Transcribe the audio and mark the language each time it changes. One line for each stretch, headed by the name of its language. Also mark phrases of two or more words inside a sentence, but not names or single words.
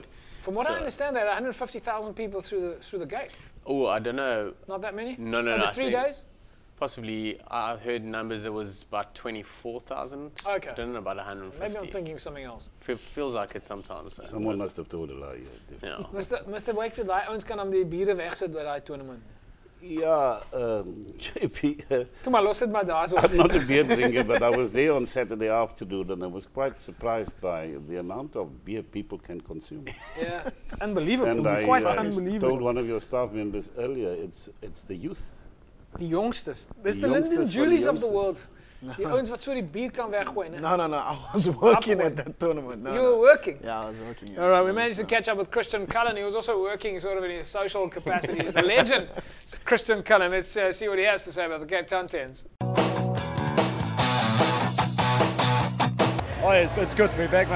English: From what I understand, there are 150,000 people through the gate. Oh, I don't know. Not that many? No. Over 3 days? Possibly, I heard numbers. There was about 24,000. Okay. I don't know about 150. Maybe I'm thinking of something else. Feels like it sometimes. Someone must have told a lie. Yeah. Mr.
Afrikaans: Wakefield, I ons kan aan die biere wegsit by daai tournament.
English: Yeah, JP.
Afrikaans: Toe maar los dit maar daar so.
English: I'm not a beer drinker, but I was there on Saturday afternoon and I was quite surprised by the amount of beer people can consume. Yeah, unbelievable. And Quite I unbelievable. told one of your staff members earlier, it's the youth.
Afrikaans: Die youngstes.
English: Dis the Lyndon Julies of the world.
Afrikaans: Die ouens wat so die bier kan weggooi, né?
English: No. I was working at that tournament. You were working? Yeah, I was working. All right, we managed to catch up with Christian Cullen. He was also working sort of in his social capacity. The legend, Christian Cullen. Let's see what he has to say about the Cape Town 10s. Oh, it's good to be back, mate.